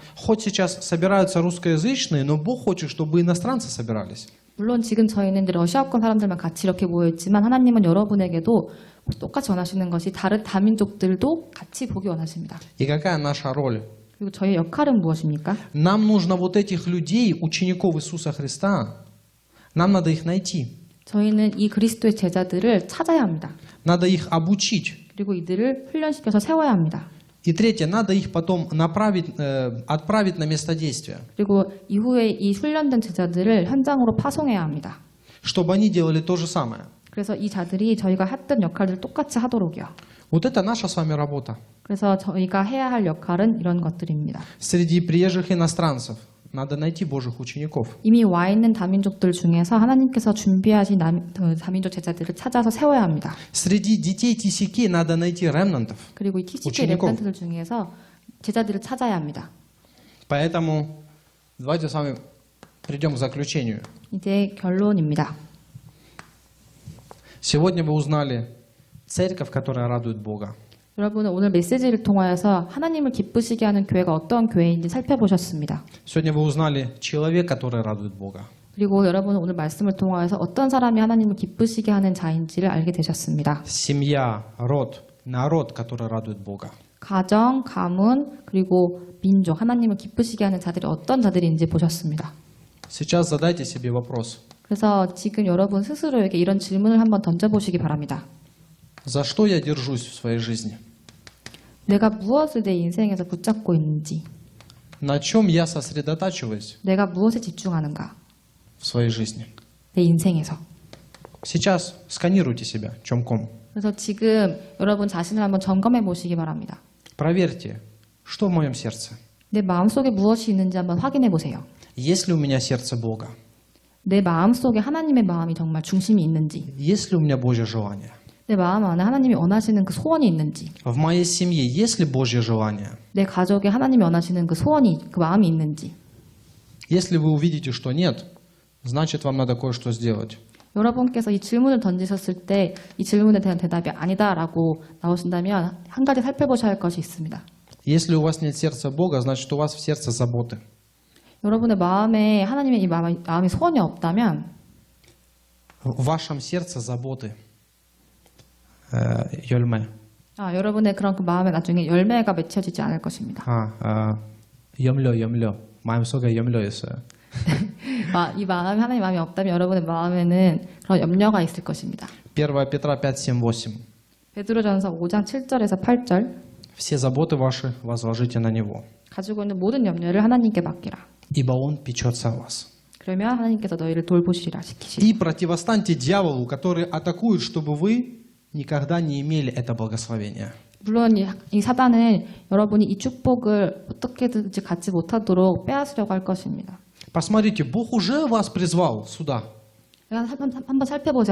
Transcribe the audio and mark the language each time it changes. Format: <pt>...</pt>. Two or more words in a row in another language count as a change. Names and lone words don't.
<ru>Хоть сейчас собираются русскоязычные, но Бог хочет, чтобы иностранцы собирались.</ru> <ko>물론 지금 저희는 이제 러시아권 사람들만 같이 이렇게 모여있지만 하나님은 여러분에게도 똑같이 원하시는 것이 다른 다민족들도 같이 보기 원하십니다.</ko> <ru>И какая наша роль?</ru> <ko>그리고 저희의 역할은 무엇입니까?</ko> <ru>Нам нужно вот этих людей, учеников Иисуса Христа, нам надо их найти.</ru> <ko>저희는 이 그리스도의 제자들을 찾아야 합니다.</ko> <ru>Надо их обучить.</ru> <ko>그리고 이들을 훈련시켜서 세워야 합니다.</ko> <ru>И третье, надо их потом отправить на место действия,</ru> <ko>그리고 이후에 이 훈련된 제자들을 현장으로 파송해야 합니다.</ko> <ru>чтобы они делали то же самое.</ru> <ko>그래서 이 자들이 저희가 했던 역할들을 똑같이 하도록요.</ko> <ru>Вот это наша с вами работа.</ru> <ko>그래서 저희가 해야 할 역할은 이런 것들입니다.</ko> <ru>Среди приезжих иностранцев надо найти Божьих учеников.</ru> <ko>이미 와 있는 다민족들 중에서 하나님께서 준비하신 다민족 제자들을 찾아서 세워야 합니다.</ko> <ru>Среди детей TCK надо найти ремнантов.</ru> <ko>그리고 이 TCK</ko> <ru>учеников.</ru> <ko>랩런트들 중에서 제자들을 찾아야 합니다.</ko> <ru>Поэтому давайте с вами придем к заключению.</ru> <ko>이제 결론입니다.</ko> <ru>Сегодня вы узнали церковь, которая радует Бога.</ru> <ko>여러분은 오늘 메시지를 통하여서 하나님을 기쁘시게 하는 교회가 어떤 교회인지 살펴보셨습니다.</ko> <ru>Сегодня вы узнали человек, который радует Бога.</ru> <ko>그리고 여러분은 오늘 말씀을 통하여서 어떤 사람이 하나님을 기쁘시게 하는 자인지를 알게 되셨습니다.</ko> <ru>Семья, род, народ, который радует Бога.</ru> <ko>가정, 가문, 그리고 민족, 하나님을 기쁘시게 하는 자들이 어떤 자들인지 보셨습니다.</ko> <ru>Сейчас задайте себе вопрос.</ru> <ko>그래서 지금 여러분 스스로에게 이런 질문을 한번 던져보시기 바랍니다.</ko> <ru>За что я держусь в своей жизни?</ru> <ko>내가 무엇을 내 인생에서 붙잡고 있는지,</ko> <ru>На чем я сосредотачиваюсь</ru> <ko>내가 무엇에 집중하는가,</ko> <ru>в своей жизни?</ru> <ko>내 인생에서.</ko> <ru>Сейчас сканируйте себя чомком.</ru> <ko>그래서 지금 여러분 자신을 한번 점검해 보시기 바랍니다.</ko> <ru>Проверьте, что в моем сердце.</ru> <ko>내 마음속에 무엇이 있는지 한번 확인해 보세요.</ko> <ru>Есть ли у меня сердце Бога?</ru> <ko>내 마음속에 하나님의 마음이 정말 중심이 있는지,</ko> <ru>Есть ли у меня Божье желание?</ru> <ko>내 마음 안에 하나님이 원하시는 그 소원이 있는지,</ko> <ru>В моей семье есть ли Божье желание?</ru> <ko>내 가족에 하나님이 원하시는 그 소원이, 그 마음이 있는지.</ko> <ru>Если вы увидите, что нет, значит, вам надо кое-что сделать.</ru> <ko>여러분께서 이 질문을 던지셨을 때 이 질문에 대한 대답이 아니다라고 나오신다면 한 가지 살펴보셔야 할 것이 있습니다.</ko> <ru>Если у вас нет сердца Бога, значит, у вас в сердце заботы.</ru> <ko>여러분의 마음에 하나님의 이 마음이 소원이 없다면</ko> <ru>В вашем сердце заботы.</ru> <ko>열매. 여러분의 그런 그 마음에 나중에 열매가 맺혀지지 않을 것입니다. 염려. 마음속에 염려 있어요. 이 마음에 하나님의 마음이 없다면 여러분의 마음에는 그런 염려가 있을 것입니다.</ko> <ru>1 Петра 5, 7, 8.</ru> <ko>베드로전서 5장 7절에서 8절</ko> <ru>Все заботы ваши возложите на Него,</ru> <ko>가지고 있는 모든 염려를 하나님께 맡기라.</ko> <ru>ибо Он печется о вас.</ru> <ko>그러면 하나님께서 너희를 돌보시리라 시키시리.</ko> <ru>И противостаньте дьяволу, который атакует, чтобы вы никогда не имели это благословение.</ru> <ko>물론 이 사단은 여러분이 이 축복을 어떻게든지 갖지 못하도록 빼앗으려고 할 것입니다.</ko> <ru>Посмотрите, Бог уже вас призвал сюда.</ru> <ko>한번 살펴보자.</ko>